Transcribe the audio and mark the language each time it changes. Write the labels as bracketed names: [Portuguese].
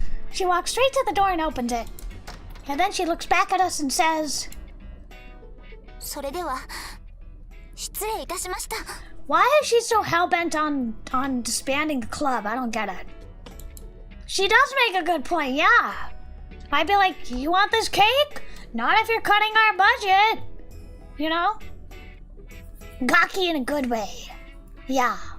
[English] She walks straight to the door and opens it. And then she looks back at us and says, [Japanese] それでは、失礼いたしました。 [English] Why is she so hell-bent on disbanding the club? I don't get it. She does make a good point, yeah. I'd be like, you want this cake? Not if you're cutting our budget. You know? Gaki in a good way. Yeah.